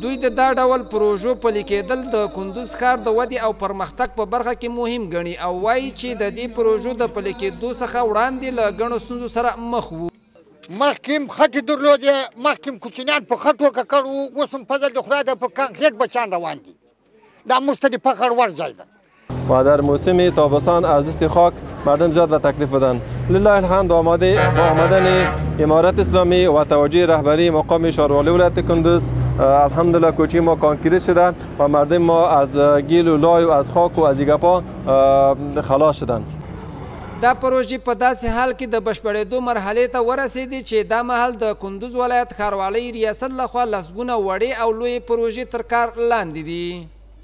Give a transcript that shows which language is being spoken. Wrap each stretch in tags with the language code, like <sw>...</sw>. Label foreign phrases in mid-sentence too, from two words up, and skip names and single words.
<ps>دوی د دا ډول پروژو پلي کېدل د کندوز ښار د ودې او پرمختګ په برخه کې مهم ګڼي او وایي چې د دې پروژو د پلي کېدو څخه وړاندې له ګڼو ستونزو سره مخ وو. مخکې هم خټې درلودې، مخکې هم کوچنیان په خټو ککړ وو، اوس هم فضل د خدای د په کانکریټ بچیان روان دي. دا موږ ته د فخر وړ ځای ده.</ps> <fa>و در موسم تابستان از زیست خاک مردم زیاد به تکلیف بودند. لله الحمد با آمدن امارت اسلامی و توجه رهبری مقام ښاروالۍ ولایت کندوز الحمدلله کوچه ما کانکریت شده و مردم ما از گیل و لای و از خاک و از گپا خلاص شدند.</fa> <ps>دا پروژې په داسې حال کې د بشپړېدو مرحلې ته ورسېدې چې دا مهال د کندوز ولایت ښاروالۍ ریاست لخوا لسګونه وړې او لویې پروژې تر کار لاندې دي.</ps>